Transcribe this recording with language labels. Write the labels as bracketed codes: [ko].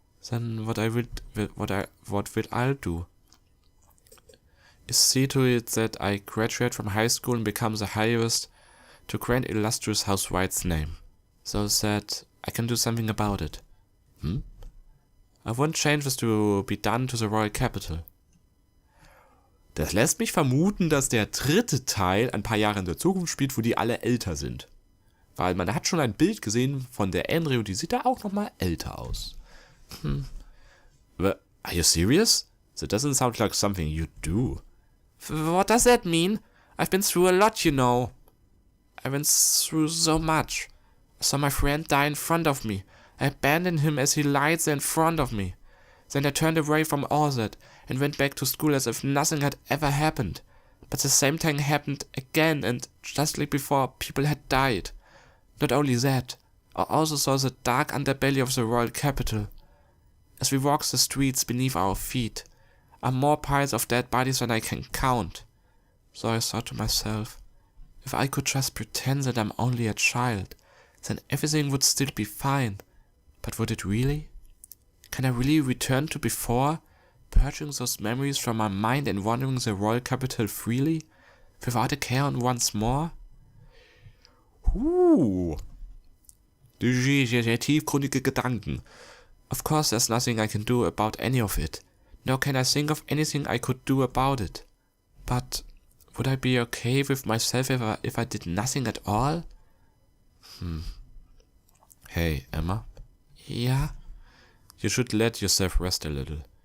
[en] Then what will I do? Is see to it that I graduate from high school and become the highest to grand illustrious House White's name, so that I can do something about it. I want changes to be done to the Royal Capital. [de] Das lässt mich vermuten, dass der dritte Teil ein paar Jahre in der Zukunft spielt, wo die alle älter sind. Weil man hat schon ein Bild gesehen von der Andrew, die sieht da auch nochmal älter aus. [en] Are you serious? That doesn't sound like something you do. What does that mean? I've been through a lot, you know. I went through so much. I saw my friend die in front of me. I abandoned him as he lied there in front of me. Then I turned away from all that and went back to school as if nothing had ever happened. But the same thing happened again, and just like before, people had died. Not only that, I also saw the dark underbelly of the Royal Capital. As we walked the streets beneath our feet, are more piles of dead bodies than I can count. So I thought to myself, if I could just pretend that I'm only a child, then everything would still be fine. But would it really? Can I really return to before, purging those memories from my mind and wandering the Royal Capital freely, without a care on once more? [de] Sehr tiefgründige Gedanken. [en] Of course there's nothing I can do about any of it, nor can I think of anything I could do about it. But would I be okay with myself if I did nothing at all? Hey, Emma? Yeah? You should let yourself rest a little.